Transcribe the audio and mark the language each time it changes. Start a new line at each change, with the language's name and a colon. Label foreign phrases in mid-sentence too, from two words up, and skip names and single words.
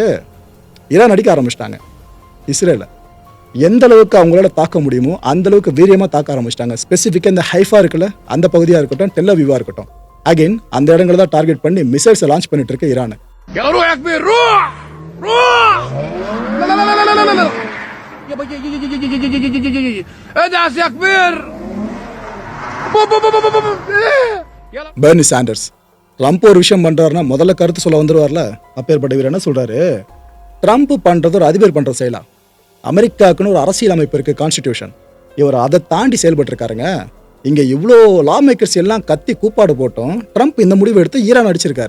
Tamil: ஈரான் அடிக்க ஆரம்பிச்சிட்டாங்க இஸ்ரேல. எந்த அளவுக்கு அவங்களால தாக்க முடியுமோ அந்த அளவுக்கு வீரியமாக தாக்க ஆரம்பிச்சிட்டாங்க. ஸ்பெசிஃபிக்காக இந்த ஹைஃபா இருக்குல்ல, அந்த பகுதியாக இருக்கட்டும், டெல் அவீவா இருக்கட்டும், அகைன் அந்த இடங்களை தான் டார்கெட் பண்ணி மிசைல்ஸை லான்ச் பண்ணிட்டு இருக்கு ஈரான்.
Arabic: لا لا لا لا لا لا لا يابا ادعس يا كبير يلا
Tamil: பெர்னி சாண்டர்ஸ் ட்ரம்ப் ஒரு விஷயம் பண்றாருன்னா முதல்ல கருத்து சொல்ல வந்துருவார்ல. அப்பேற்பட்ட இவர் என்ன சொல்றாரு, ட்ரம்ப் பண்றது ஒரு அதிபர் பண்ற செயலா, அமெரிக்காவுக்குன்னு ஒரு அரசியல் அமைப்பு இருக்கு, கான்ஸ்டிடியூஷன். இவர் அதை தாண்டி செயல்பட்டு இருக்காருங்க. இங்க இவ்வளோ
English: law makers
Tamil: எல்லாம் கத்தி கூப்பாடு போட்டோம், ட்ரம்ப் இந்த முடிவு எடுத்து ஈரான் அடிச்சிருக்காரு.